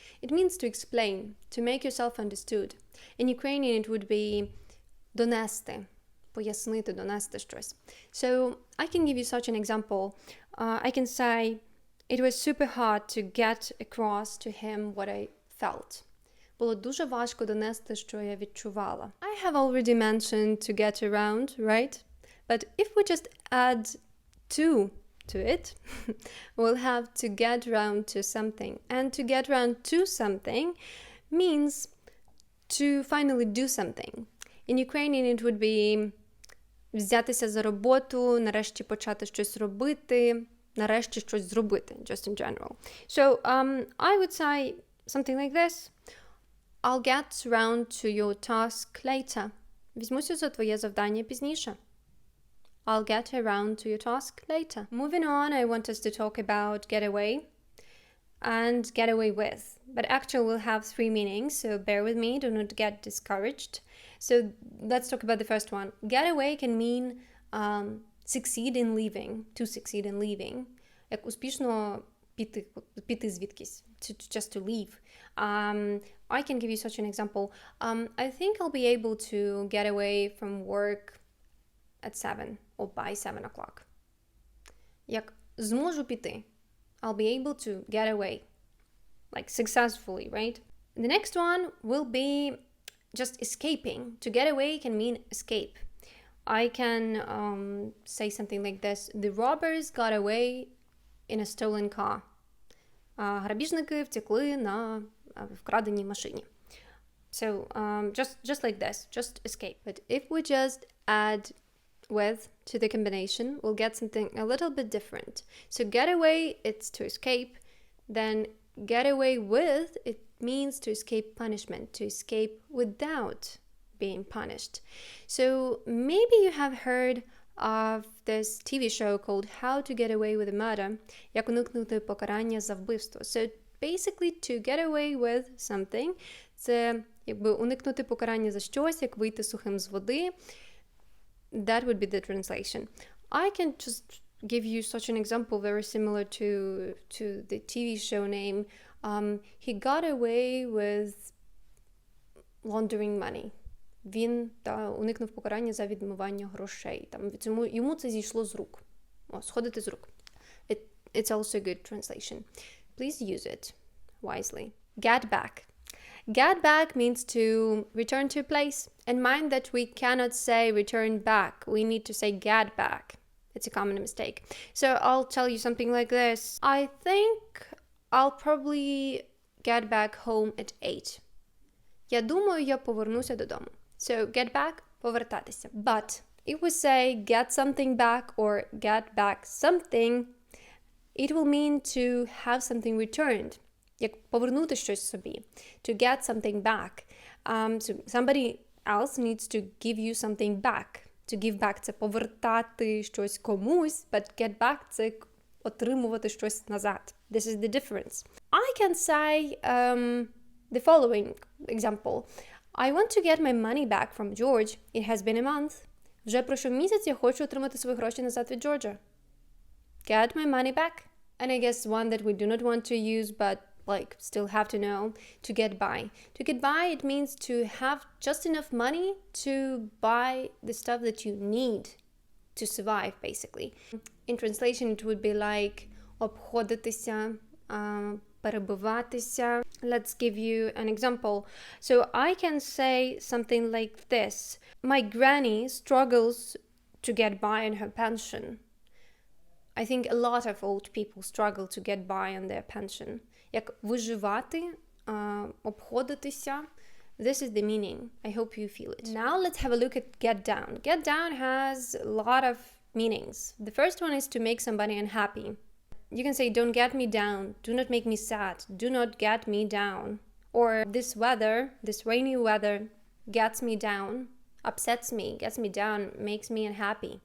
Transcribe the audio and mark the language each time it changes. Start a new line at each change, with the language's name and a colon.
English: It means to explain, to make yourself understood. In Ukrainian it would be
Ukrainian: донести, пояснити, донести щось.
English: So I can give you such an example. I can say, it was super hard to get across to him what I felt.
Ukrainian: Було дуже важко донести, що я відчувала.
English: I have already mentioned to get around, right? But if we just add to it, we'll have to get round to something. And to get round to something means to finally do something. In Ukrainian it would be
Ukrainian: взятися за роботу, нарешті почати щось робити, нарешті щось зробити,
English: just in general. So I would say something like this. I'll get round to your task later.
Ukrainian: Візьмуся за твоє завдання пізніше.
English: I'll get around to your task later. Moving on, I want us to talk about get away and get away with. But actually we'll have three meanings, so bear with me, do not get discouraged. So let's talk about the first one. Get away can mean succeed in leaving, to succeed in leaving.
Ukrainian: Як успішно піти звідкись,
English: just to leave. I can give you such an example. I think I'll be able to get away from work at 7 or by 7 o'clock.
Ukrainian: Як зможу піти,
English: I'll be able to get away, like successfully, right? The next one will be just escaping. To get away can mean escape. I can say something like this. The robbers got away in a stolen car.
Ukrainian: Грабіжники втекли на вкраденій машині.
English: So just like this, just escape. But if we just add with to the combination, we'll get something a little bit different. So get away, it's to escape. Then get away with, it means to escape punishment, to escape without being punished. So maybe you have heard of this TV show called How to Get Away with a Murder,
Ukrainian: як уникнути покарання за вбивство.
English: So basically to get away with something,
Ukrainian: це якби уникнути покарання за щось, як вийти сухим з води.
English: That would be the translation. I can just give you such an example very similar to the TV show name. He got away with laundering money.
Ukrainian: Він уникнув покарання за відмивання грошей. Йому це зійшло з рук. Сходити з рук.
English: It's also a good translation. Please use it wisely. Get back. Get back means to return to a place. And mind that we cannot say return back. We need to say get back. It's a common mistake. So I'll tell you something like this. I think I'll probably get back home at 8.
Ukrainian: Я думаю, я повернуся додому.
English: So get back – повертатися. But if we say get something back or get back something, it will mean to have something returned.
Ukrainian: Як повернути щось собі.
English: To get something back. So somebody else needs to give you something back. To give back
Ukrainian: – це повертати щось комусь,
English: but get back
Ukrainian: – це отримувати щось назад.
English: This is the difference. I can say the following example. I want to get my money back from George. It has been a month.
Ukrainian: Вже пройшов місяць, я хочу отримати свої гроші назад від Джорджа.
English: Get my money back. And I guess one that we do not want to use, but like still have to know, to get by. To get by, it means to have just enough money to buy the stuff that you need to survive, basically. In translation, it would be like
Ukrainian: обходитися, перебиватися.
English: Let's give you an example. So I can say something like this. My granny struggles to get by on her pension. I think a lot of old people struggle to get by on their pension.
Ukrainian: Як виживати, обходитися.
English: This is the meaning. I hope you feel it. Now let's have a look at get down. Get down has a lot of meanings. The first one is to make somebody unhappy. You can say, don't get me down. Do not make me sad. Do not get me down. Or this weather, this rainy weather, gets me down, upsets me, gets me down, makes me unhappy.